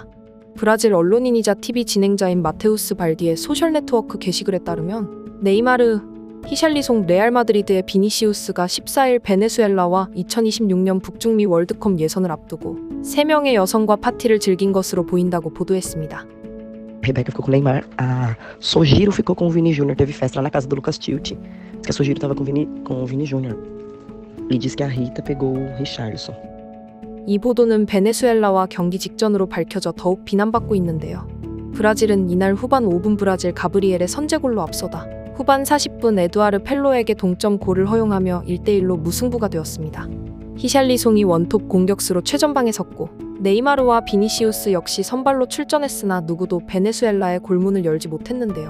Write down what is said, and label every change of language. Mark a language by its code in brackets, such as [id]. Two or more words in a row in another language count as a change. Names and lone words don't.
[ko] 브라질 언론인이자 TV 진행자인 마테우스 발디의 소셜네트워크 게시글에 따르면 네이마르, 히샬리송, 레알 마드리드의 비니시우스가 14일 베네수엘라와 2026년 북중미 월드컵 예선을 앞두고 3명의 여성과 파티를 즐긴 것으로 보인다고 보도했습니다. [pt] Rebeca ficou com o Neymar, a Sojiro ficou com o Vini Júnior, teve festa lá na casa do Lucas Tilt. Diz que a Sojiro tava com o Vini Júnior. E diz que a Rita pegou o Richarlison. [ko] 이 보도는 베네수엘라와 경기 직전으로 밝혀져 더욱 비난받고 있는데요. 브라질은 이날 후반 5분 브라질 가브리엘의 선제골로 앞서다 후반 40분 에두아르 펠로에게 동점골을 허용하며 1대1로 무승부가 되었습니다. 히샬리송이 원톱 공격수로 최전방에 섰고 네이마르와 비니시우스 역시 선발로 출전했으나 누구도 베네수엘라의 골문을 열지 못했는데요.